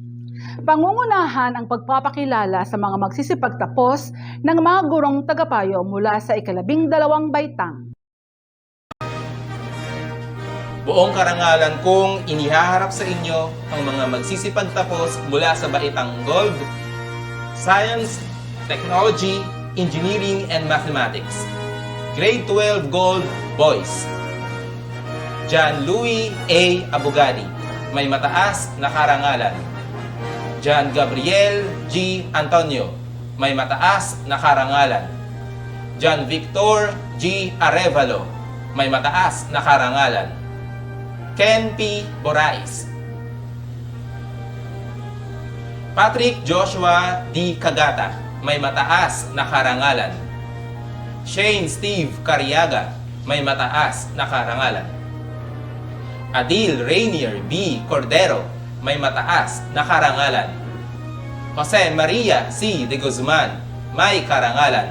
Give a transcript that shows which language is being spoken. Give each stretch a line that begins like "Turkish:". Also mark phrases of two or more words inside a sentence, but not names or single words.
Filipino: Pangungunahan ang pagpapakilala sa mga magsisipagtapos ng mga gurong tagapayo mula sa 12 baitang. Buong karangalan kong inihaharap sa inyo ang mga magsisipagtapos mula sa baitang Gold,
English: Science, Technology, Engineering, and Mathematics. Grade 12 Gold Boys. John Louis A.
Filipino: Abugadi, may mataas na karangalan. John Gabriel G. Antonio, may mataas na karangalan. John Victor G. Arevalo, may mataas na karangalan. Ken P. Borais. Patrick Joshua D. Cagata, may mataas na karangalan. Shane Steve Cariaga, may mataas na karangalan. Adil Rainier B. Cordero, may mataas na karangalan. Jose Maria C. de Guzman, may karangalan.